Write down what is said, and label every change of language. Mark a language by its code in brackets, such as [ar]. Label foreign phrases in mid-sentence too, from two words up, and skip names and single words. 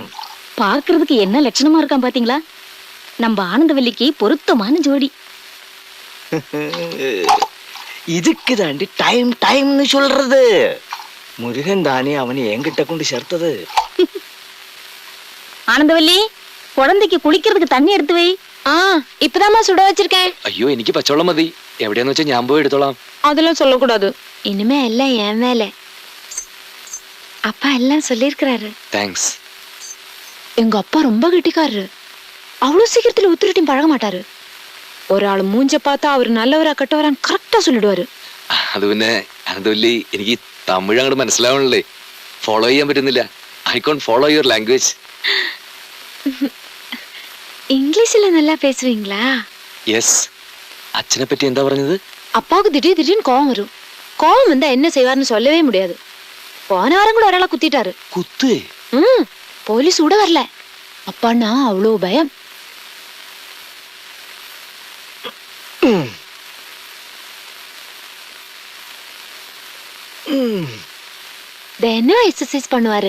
[ta] பாக்குறதுக்கு என்ன லட்சணமா இருக்கான் பாத்தீங்களா? நம்ம ஆனந்தவல்லிக்கு பொருத்தமான ஜோடி. இதுக்கு தாண்டி டைம் டைம்னு சொல்றது. முருகன் தானே அவனை என்கிட்ட கொண்டு சேர்த்தது. ஆனந்தவல்லி, குழந்தைக்கு குளிக்கிறதுக்கு தண்ணி எடுத்து வை. இப்பதாம்மா சுட வச்சிருக்கேன். [ml] അയ്യോ, എനിക്ക് പച്ചവെള്ളം മതി. എവിടെയാന്ന് വെച്ചാൽ ഞാൻ പോയി എടുത്തോളാം. [ta] அதெல்லாம் சொல்லக்கூடாது. இனிமே எல்லாம் என் மேல. அப்பா எல்லாம் சொல்லியிருக்கிறாரு. [ml] താങ്ക്സ്. [ta] எங்க அப்பா ரொம்ப கெட்டிக்காரரு. அவ்வளவு சீக்கிரத்துல உத்திரிட்டையும் பழக மாட்டாரு. ஒரு ஆள் மூஞ்ச பார்த்தா அவர் நல்லவரா கெட்டவரான்னு கரெக்டா சொல்லிடுவாரு. [ml] അത് പിന്നെ അനന്തവല്ലി എനിക്ക് തമിഴ് അങ്ങോട്ട് മനസ്സിലാവണല്ലേ, ഫോളോ ചെയ്യാൻ പറ്റുന്നില്ല. [en] I can't follow your language. [ta] இங்கிலீஷ்ல நல்லா பேசுவீங்களா? [ml] യെസ്. അച്ഛനെ പറ്റി എന്താ പറഞ്ഞത്? [ta] அப்பாவுக்கு திடீர்னு கோவம் வரும். கோவம் வந்தா என்ன செய்வார்னு சொல்லவே முடியாது. போன வாரம் கூட ஒராளை குத்திட்டாரு. [ml] കുത്ത്? [ta] போலீஸ் கூட வரல. அப்பான்னா அவ்வளோ பயம். என்ன எக்ஸசைஸ் பண்ணுவாரு.